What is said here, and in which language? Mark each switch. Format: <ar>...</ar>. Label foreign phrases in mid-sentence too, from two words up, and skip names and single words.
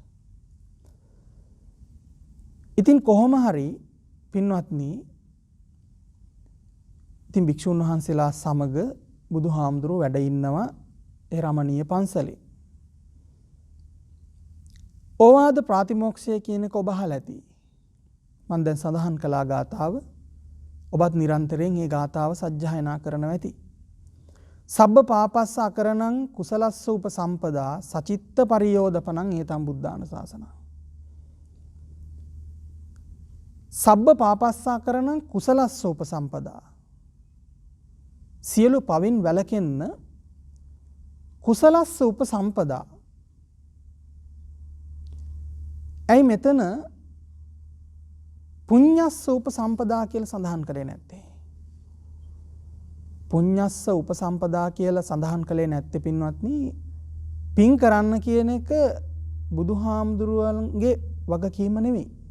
<si>ඉතින් කොහොම හරි පින්වත්නි ඉතින් භික්ෂුන් වහන්සේලා සමග බුදුහාමුදුරු වැඩ ඉන්නවා ඒ රමණීය පන්සලේ. ඕවාද ප්‍රාතිමෝක්ෂය කියන එක ඔබ අහලා ඇති. මම දැන් සඳහන් කළා ගාතාව. ඔබත් නිරන්තරයෙන් මේ ගාතාව සජ්ජායනා කරනවා ඇති.</si> <pi>සබ්බ පාපස්ස අකරණං කුසලස්ස උපසම්පදා සචිත්ත පරියෝදපණං ඒතම් බුද්ධාන ශාසනං. සබ්බ පාපස්ස අකරණං කුසලස්ස උපසම්පදා.</pi> <si>සියලු පවින් වැළකෙන්න</si> <pi>කුසලස්ස උපසම්පදා.</pi> <si>ඇයි මෙතන</si> <pi>පුඤ්ඤස්ස උපසම්පදා</pi> <si>කියලා සඳහන් කරේ නැත්තේ?</si> <pi>පුඤ්ඤස්ස උපසම්පදා</pi> <si>කියලා සඳහන් කළේ නැත්තේ පින්වත්නි පින් කරන්න කියන එක බුදුහාමුදුරුවන්ගේ වගකීම නෙවෙයි.</si>